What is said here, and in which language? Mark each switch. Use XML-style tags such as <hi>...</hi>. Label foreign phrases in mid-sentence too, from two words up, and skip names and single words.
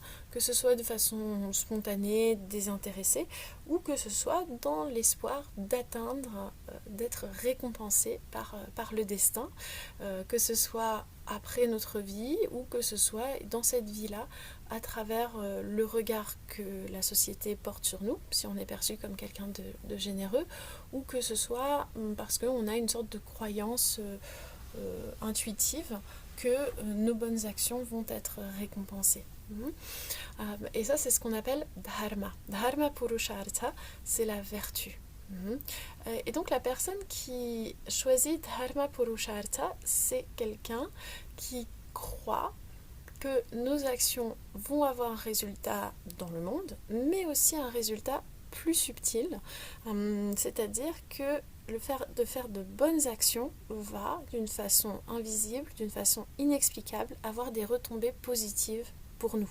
<fr>que ce soit de façon spontanée, désintéressée, ou que ce soit dans l'espoir d'atteindre, d'être récompensé par le destin, que ce soit après notre vie, ou que ce soit dans cette vie-là, à travers le regard que la société porte sur nous, si on est perçu comme quelqu'un de généreux, ou que ce soit parce qu'on a une sorte de croyance intuitive que nos bonnes actions vont être récompensées. Et ça, c'est ce qu'on appelle dharma.</fr> <sa>धर्म पुरुषार्थ,</sa> <fr>c'est la vertu. Et donc la personne qui choisit</fr> <sa>धर्म पुरुषार्थ,</sa> <fr>c'est quelqu'un qui croit que nos actions vont avoir un résultat dans le monde, mais aussi un résultat plus subtil, c'est-à-dire que le fait de faire de bonnes actions va, d'une façon invisible, d'une façon inexplicable, avoir des retombées positives pour nous.</fr>